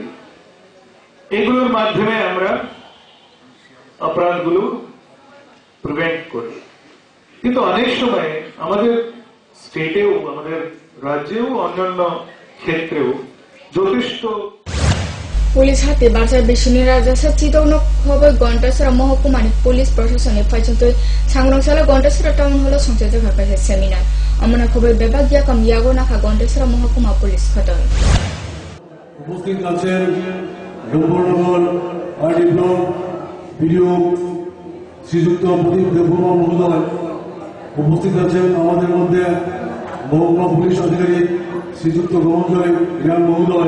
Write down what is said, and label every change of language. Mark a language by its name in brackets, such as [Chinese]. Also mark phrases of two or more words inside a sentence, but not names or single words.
[Bangla] এগুলোর মাধ্যমে আমরা অপরাধগুলো প্রিভেন্ট করি। কিন্তু অনেক সময় আমাদের স্টেটেও, আমাদের রাজ্যেও, অন্যান্য ক্ষেত্রেও যথেষ্ট [Kok Borok] पुलिस हाते बारसा बिसिनि राजासा चितौन खबै गन्टासरा महकुमानि पुलिस प्रशासननि फाइजोंतै सांग्रांसाला गन्टासरा [English] town hall [Kok Borok] संसद खासे सेमिनार अमना खबै बेबागिया कम यागो नाखा गन्टासरा महकुमा पुलिस खतन [Bangla] উপস্থিত আছেন ডম্বরনগর আরডি ব্লক ভিডিও শ্রীযুক্ত প্রদীপ দেববর্মা মহোদয়। উপস্থিত আছেন আমাদের মধ্যে মহকুমা পুলিশ আধিকারিক শ্রীযুক্ত রমনজয় রিয়ান মহোদয়।